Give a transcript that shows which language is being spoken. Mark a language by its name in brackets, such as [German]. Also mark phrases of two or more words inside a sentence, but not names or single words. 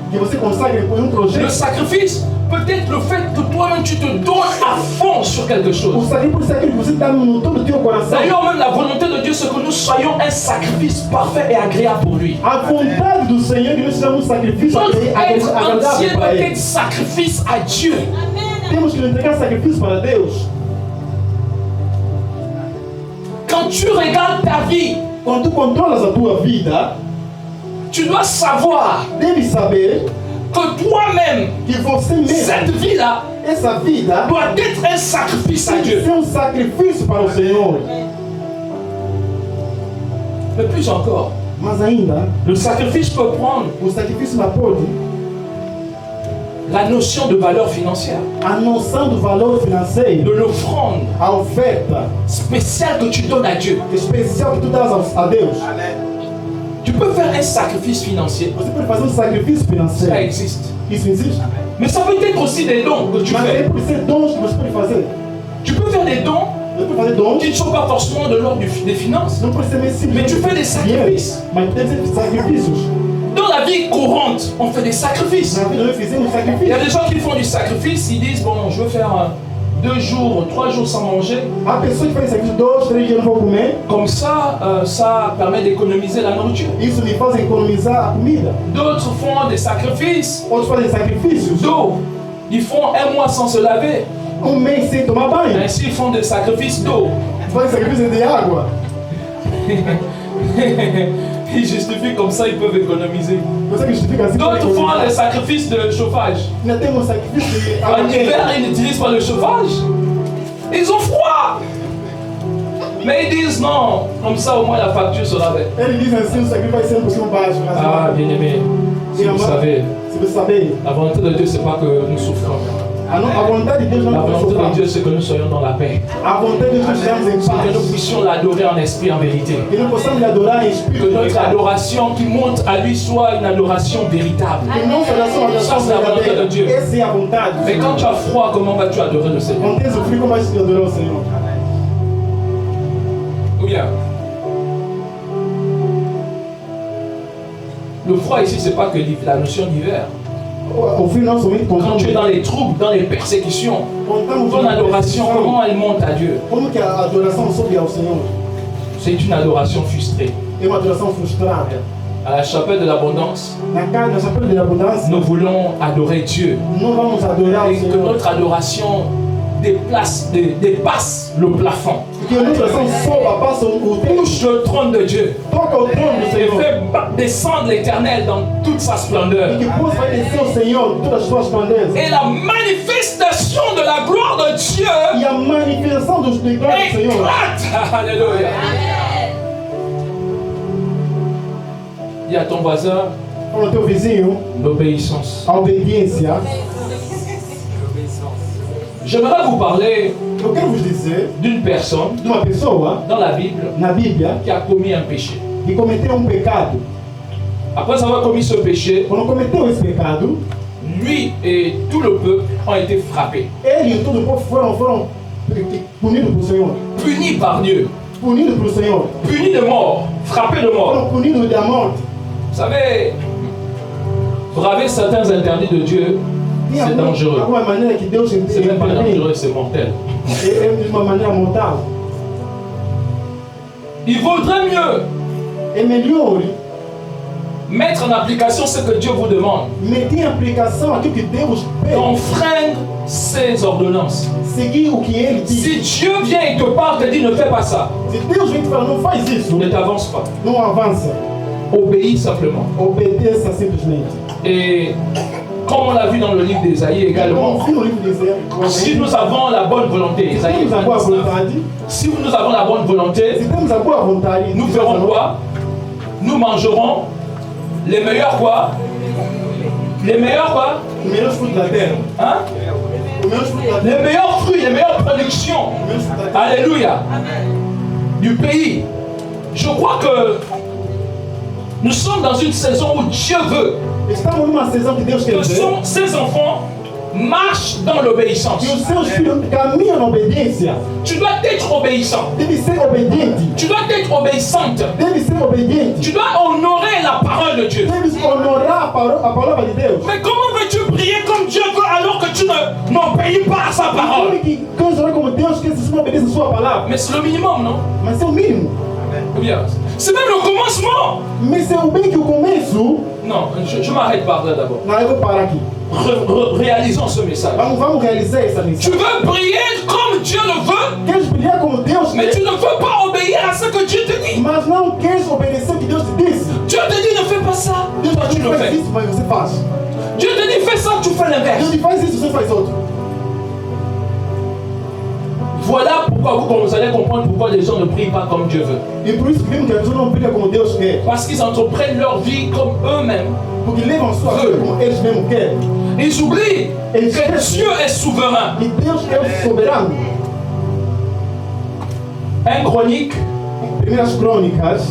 [Portuguese] que você consagre por projeto, [French] Le sacrifice peut être le fait que toi-même tu te donnes à fond sur quelque [Portuguese] o [French] chose. [Portuguese] sacrifício é aquilo que você dá no todo o teu coração. [French] D'ailleurs même la volonté de Dieu c'est que nous soyons un sacrifice parfait et agréable pour lui. [Portuguese] A vontade do Senhor é que nós sejamos um sacrifício [French] Notre être [Portuguese] agradável [French] entier [Portuguese] para [French] doit [Portuguese] Ele. [French] être sacrifice à Dieu. [Portuguese] Temos que entregar sacrifício para Deus. [French] Quand tu regardes ta vie, [Portuguese] Quando tu controlas a tua vida, [French] tu dois savoir [Portuguese] deve saber [French] que toi-même, [Portuguese] que você mesmo, [French] cette vie-là, [Portuguese] essa vida, [French] doit être un sacrifice à [Portuguese] tem que [French] Dieu. [Portuguese] ser um sacrifício para o Senhor. [French] Mais plus encore, [Portuguese] Mas ainda, [French] le sacrifice peut prendre [Portuguese] o sacrifício não pode [French] la notion de valeur financière, [Portuguese] a noção do valor financeiro, [French] de l'offrande [Portuguese] a oferta [French] spéciale que tu donnes à Dieu. [Portuguese] especial que tu dás a Deus. [French] Tu peux faire un sacrifice financier, [Portuguese] Você pode fazer um sacrifício [French] ça [Portuguese] financeiro. [French] existe. [Portuguese] Isso existe. [French] Mais ça peut être aussi des dons que tu [Portuguese] Mas [French] fais. [Portuguese] é por ser dons que você pode fazer. [French] Tu peux faire des dons [Portuguese] Você pode fazer dons, [French] qui ne sont pas forcément de l'ordre des finances. [Portuguese] não pode ser nem [French] Mais tu fais des sacrifices. [Portuguese] mas tem que ser sacrifícios. [French] Dans la vie courante, on fait des sacrifices. [Portuguese] Na vida nós fizemos [French] Il y [Portuguese] sacrifício. [French] a des gens qui font du sacrifice, ils disent, bon, je veux faire 2 jours, 3 jours sans manger. [Portuguese] Há pessoas que fazem sacrifício 2, 3 dias não vão comer. [French] Comme ça, ça permet d'économiser la nourriture. [Portuguese] Isso me faz economizar a comida. [French] D'autres font des sacrifices [Portuguese] Outros fazem sacrifícios [French] d'eau. Ils font 1 mois sans se laver. [Portuguese] mês sem tomar banho. [French] Ainsi, ils font des sacrifices d'eau. [Portuguese] Fazem sacrifício de água. [French] Ils justifient comme ça, ils peuvent économiser. [Portuguese] Você que justifica assim. [French] D'autres font des sacrifices de chauffage. [Portuguese] Ainda tem um sacrifício de [French] En [Portuguese] água [French] hiver, [Portuguese] quente. [French] ils n'utilisent pas le chauffage. Ils ont froid. Mais ils disent non, comme ça au moins la facture sera belle. [Portuguese] Eles dizem assim, o sacrifício vai ser um pouquinho baixo. [French] Ah, bien aimé, si vous savez, [Portuguese] Se você saber, [French] la volonté de Dieu, c'est pas que nous souffrons. [Portuguese] a vontade de Deus não [French] La [Portuguese] é para [French] volonté de [Portuguese] sofrer. [French] Dieu, c'est que nous soyons dans la paix. [Portuguese] A vontade de Deus estamos em [French] C'est que nous [Portuguese] paz. [French] puissions l'adorer en esprit, en vérité. [Portuguese] Que não possamos lhe adorar em [French] Que [Portuguese] espírito. e [French] notre [Portuguese] verdade. [French] adoration qui monte à lui soit une adoration véritable. [Portuguese] Que nossa oração, a [French] Ça, [Portuguese] oração [French] c'est la volonté de [Portuguese] verdadeira. [French] Dieu. [Portuguese] Essa é a vontade. do [French] Mais quand [Portuguese] Senhor. [French] tu as froid, comment vas-tu adorer le Seigneur? [Portuguese] Quando tens o frio, como vais te adorar o Senhor? [French] Ou bien, le froid ici, c'est pas que la notion d'hiver. [Portuguese] O frio não somente [French] Quand tu es [Portuguese] consome. [French] dans les troubles, dans les persécutions, [Portuguese] Contamos [French] ton adoration, comment elle monte à Dieu? [Portuguese] Como que a adoração sobe ao Senhor? [French] C'est une adoration frustrée. [Portuguese] É uma adoração frustrada. [French] À la chapelle de l'abondance, [Portuguese] Na casa, na chapéu de abundância, [French] nous voulons adorer Dieu. [Portuguese] não vamos adorar o [French] Et que [Portuguese] Senhor. [French] notre adoration dépasse le plafond. [Portuguese] Que a nossa oração soba, passa o tempo, [French] Touche le trône de Dieu. [Portuguese] toca o trono do [French] Et [Portuguese] Senhor. [French] fait descendre l'Éternel dans toute sa splendeur. [Portuguese] E que possa descer o Senhor em todas as suas grandezas. [French] Et la manifestation de la gloire de Dieu [Portuguese] E a manifestação dos glórias do Senhor. [French] éclate. Alléluia. Dis à ton voisin, [Portuguese] Fala ao teu vizinho, [French] l'obéissance. [Portuguese] a obediência. [French] J'aimerais vous parler [Portuguese] Eu quero vos dizer [French] d'une personne [Portuguese] de uma pessoa [French] dans la Bible [Portuguese] na Bíblia [French] qui a commis un péché. [Portuguese] que cometeu pecado. [French] Après avoir commis ce péché, [Portuguese] Quando cometeu esse pecado, [French] lui et tout le peuple ont été frappés, [Portuguese] ele e todo o povo foram punidos pelo Senhor. [French] punis par Dieu, [Portuguese] Punidos pelo Senhor. [French] punis de mort, frappés de mort. [Portuguese] Foram punidos da morte. [French] Vous savez, braver certains interdits de Dieu, [Portuguese] Tinha [French] c'est dangereux. [Portuguese] alguma maneira que Deus [French] C'est même pas [Portuguese] intervém. [French] dangereux, c'est mortel. [Portuguese] É de uma maneira mortal. [French] Il vaudrait mieux [Portuguese] É melhor [French] mettre en application ce que Dieu vous demande, [Portuguese] meter em aplicação aquilo que Deus pede. [French] d'enfreindre ses ordonnances. [Portuguese] Seguir o que Ele diz. [French] Si Dieu vient et te parle, te dit ne fais pas ça, [Portuguese] Se Deus vem te falar, não faz isso, [French] ne t'avance pas. [Portuguese] não avança. [French] Obéis simplement. [Portuguese] Obedeça simplesmente. [French] Et comme on l'a vu dans le livre d'Ésaïe [Portuguese] Como [French] également, [Portuguese] no livro dizer, [French] si nous avons la bonne volonté, [Portuguese] se [French] Ésaïe [Portuguese] temos a boa 29, vontade, [French] si nous avons la bonne volonté, [Portuguese] se temos a boa vontade, [French] nous ferons quoi? Nous mangerons les meilleurs quoi? Les meilleurs quoi? [Portuguese] Os melhores frutos da terra. [French] Hein? [Portuguese] Os melhores frutos da terra. [French] Les meilleurs fruits, les meilleures productions. Os melhores frutos da terra. Alléluia. Du pays. Je crois que nous sommes dans une saison où Dieu veut [Portuguese] Estamos numa sessão que Deus quer [French] que [Portuguese] ver. [French] ses enfants marchent dans l'obéissance. [Portuguese] Que os seus filhos caminham na obediência. [French] Tu dois être obéissant. [Portuguese] Deve ser obediente. [French] Tu dois être obéissante. [Portuguese] Deve ser obediente. [French] Tu dois honorer la parole de Dieu. [Portuguese] Deve honorar a palavra de Deus. [French] Mais comment veux-tu prier comme Dieu veut alors que tu n'obéis pas à sa parole? [Portuguese] Sabe que quando orar como Deus quer, se não obedece a sua palavra. [French] Mais c'est le minimum, non? [Portuguese] Mas é o mínimo. [French] Ou bien, c'est même le commencement. [Portuguese] Mas é o bem que o começo. [French] Non, je m'arrête par là d'abord. [Portuguese] Não, eu vou parar aqui. [French] Réalisons ce message. [Portuguese] Vamos realizar essa [French] Tu [Portuguese] missão. [French] veux prier comme Dieu le veut, [Portuguese] Queres brilhar como Deus [French] mais tu [Portuguese] quer, [French] ne veux pas obéir à ce que Dieu te dit. [Portuguese] mas não queres obedecer o que Deus te disse. [French] Dieu te dit ne fais pas ça. [Portuguese] Deus [French] Toi, tu [Portuguese] te [French] le [Portuguese] faz [French] fais. [Portuguese] isso, mas você faz. [French] Dieu te dit fais ça, tu fais [Portuguese] Deus [French] l'inverse. [Portuguese] diz faz isso, você faz outro. [French] Voilà pourquoi vous allez comprendre pourquoi les gens ne prient pas comme Dieu veut. [Portuguese] E por isso que vemos que as pessoas não brilham como Deus quer. [French] Parce qu'ils entreprennent leur vie comme eux-mêmes. [Portuguese] Porque levam sua vida como eles mesmos querem. [French] Ils oublient que Dieu est souverain. [Portuguese] E Deus é o soberano. [French] 1 Chronique, [Portuguese] Primeiras Crônicas,